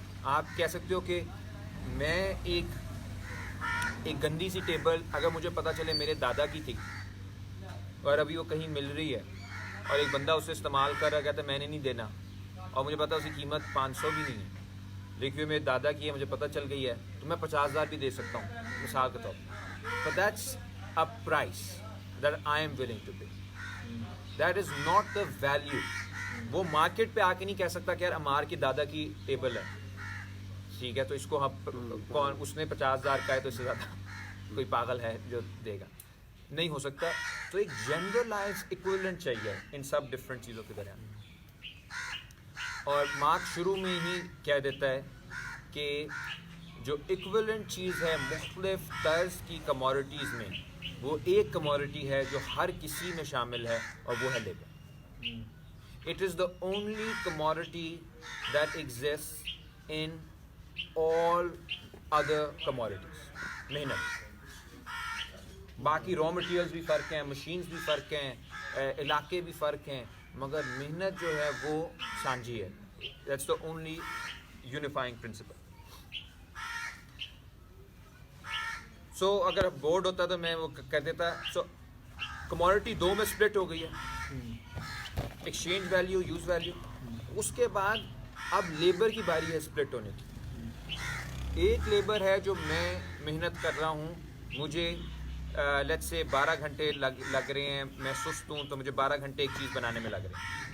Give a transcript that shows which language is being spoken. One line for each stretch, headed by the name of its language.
Urdu: آپ کہہ سکتے ہو کہ میں ایک گندی سی ٹیبل اگر مجھے پتہ چلے میرے دادا کی تھی اور ابھی وہ کہیں مل رہی ہے اور ایک بندہ اسے استعمال کر رہا, کہتا ہے میں نے نہیں دینا, اور مجھے پتا اس کی قیمت 500 بھی نہیں ہے, لیکن میرے دادا کی ہے, مجھے پتہ چل گئی ہے, تو میں 50,000 بھی دے سکتا ہوں مثال کے طور پر.
English: But that's a price that I am willing to pay. That is not the value.
Urdu: وہ مارکیٹ پہ آ کے نہیں کہہ سکتا کہ یار عمار کی دادا کی ٹیبل ہے, ٹھیک ہے, تو اس کو کون, اس نے 50,000 کا ہے تو اس سے زیادہ کوئی پاگل ہے جو دے گا, نہیں ہو سکتا. تو ایک جنرلائز ایکویولنٹ چاہیے ان سب ڈفرینٹ چیزوں کے درمیان. اور مارکس شروع میں ہی کہہ دیتا ہے کہ جو ایکویولنٹ چیز ہے مختلف طرز کی کموڈٹیز میں, وہ ایک کموڈٹی ہے جو ہر کسی میں شامل ہے, اور وہ ہے labour.
English: It is the only commodity that exists in all other commodities.
Urdu: محنت, باقی را مٹیریلز بھی فرق ہیں, مشینز بھی فرق ہیں, علاقے بھی فرق ہیں, مگر محنت جو ہے وہ سانجھی ہے.
English: That's the only unifying principle.
Urdu: So اگر بورڈ ہوتا تو میں وہ کہہ دیتا, سو کموڈٹی 2 میں سپلٹ ہو گئی ہے, ایکسچینج ویلیو, یوز ویلیو. اس کے بعد اب لیبر کی باری ہے سپلٹ ہونے کی. ایک لیبر ہے جو میں محنت کر رہا ہوں, مجھے لیٹس سے 12 گھنٹے لگ رہے ہیں, میں سست ہوں تو مجھے 12 گھنٹے ایک چیز بنانے میں لگ رہے ہیں.